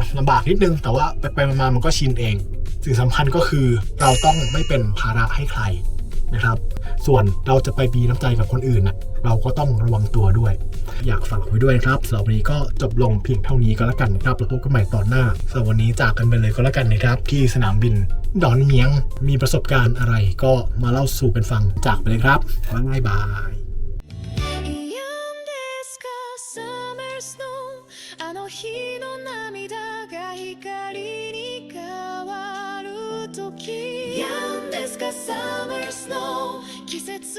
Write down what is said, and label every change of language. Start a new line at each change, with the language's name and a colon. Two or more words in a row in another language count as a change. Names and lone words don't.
Thai: ลำบากนิดนึงแต่ว่าไปๆมาๆมันก็ชินเองสิ่งสำคัญก็คือเราต้องไม่เป็นภาระให้ใครนะครับส่วนเราจะไปมีน้ำใจกับคนอื่นเราก็ต้องระวังตัวด้วยอยากฝากไว้ด้วยครับสำหรับวันนี้ก็จบลงเพียงเท่านี้ก็แล้วกันนะครับแล้วพบกันใหม่ตอนหน้าสำหรับวันนี้จากกันไปเลยก็แล้วกันนะครับที่สนามบินดอนเมียงมีประสบการณ์อะไรก็มาเล่าสู่กันฟังจากไปเลยครับบ๊ายบาย
Japanese: あの日の涙が光に変わる時 Young Deska Summer Snow 季節